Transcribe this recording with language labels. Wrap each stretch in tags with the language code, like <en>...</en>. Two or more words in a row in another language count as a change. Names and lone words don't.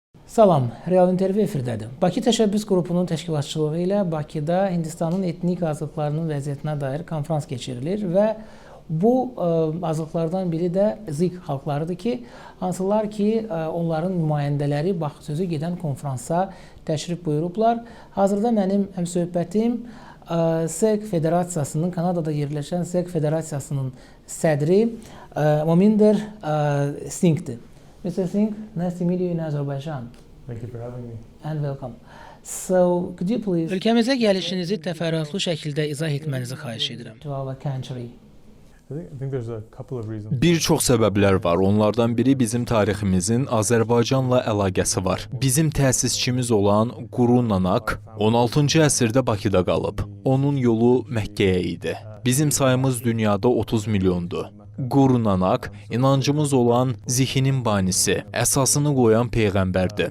<az>Salam, Real intervyu efirdədir. Bakı Təşəbbüs qrupunun təşkilatçılığı ilə Bakıda Hindistanın etnik azlıqlarının vəziyyətinə dair konfrans keçirilir və bu azlıqlardan biri də Zik xalqlarıdır ki, hansılar ki, onların nümayəndələri bax sözü gedən konfransa təşrif buyurublar. Hazırda mənim həmsöhbətim SEQ Federasiyasının, Kanadada yerləşən SEQ Federasiyasının sədri Mominder Singhdir.</az> <en>Mr. Singh, nice to meet you in Azerbaijan. Thank you for having me. And welcome. So, could you please</en> <az>Ölkəmizə gəlişinizi təfərrüatlı şəkildə izah etmənizi xahiş edirəm.</az> <en>to our country? I think there's a couple of reasons.</en> <az>Bir çox səbəblər var. Onlardan biri bizim tariximizin Azərbaycanla əlaqəsi var. Bizim təsisçimiz olan Guru Nanak 16-cı əsrdə Bakıda qalıb. Onun yolu Məkkəyə idi. Bizim sayımız dünyada 30 milyondur. Guru Nanak inancımız olan zihinin banisi, əsasını qoyan peyğəmbərdir.</az>